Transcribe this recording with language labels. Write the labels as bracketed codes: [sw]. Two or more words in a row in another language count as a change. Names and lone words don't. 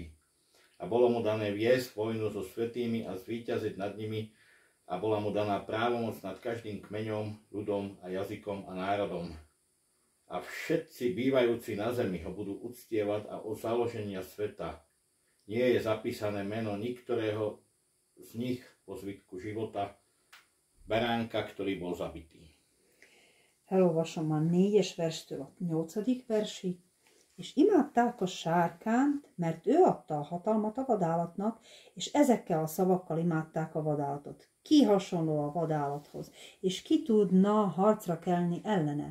[sk] A bolo mu dané viesť vojnu so svätými a zvíťaziť nad nimi, a bola mu daná právomoc nad každým kmeňom, ľudom a jazykom a národom. A všetci bývajúci na zemi ho budú uctievať a od založenia sveta nie je zapísané meno niktorého z nich po zvitku života beránka, ktorý bol zabitý. [hu] Elolvasom a 4-es verstől a 8. versig, és imádták a sárkányt, mert ő adta a hatalmat a vadállatnak, és ezekkel a szavakkal imádták a vadállatot. Ki hasonló a vadállathoz, és ki tudna harcra kelni ellene?